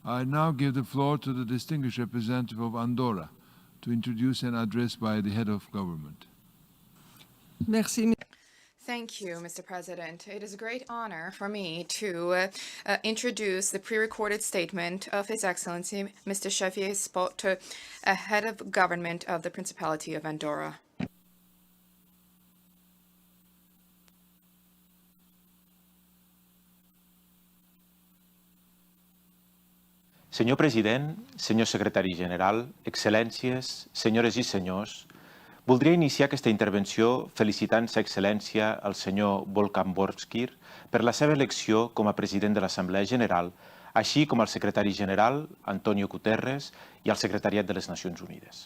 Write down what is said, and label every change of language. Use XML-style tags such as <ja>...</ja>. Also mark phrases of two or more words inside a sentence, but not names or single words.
<en>I now give the floor to the distinguished representative of Andorra to introduce an address by the head of government. Merci. Thank you, Mr. President. It is a great honor for me to introduce the pre-recorded statement of His Excellency, Mr. Xavier Spot, head of government of the Principality of Andorra.</en> <ca>Senyor president, senyor secretari general, excel·lències, senyores i senyors, voldria iniciar aquesta intervenció felicitant Sa Excel·lència el senyor Volkan Bozkır per la seva elecció com a president de l'Assemblea General, així com el secretari general, Antonio Guterres, i el secretariat de les Nacions Unides.</ca>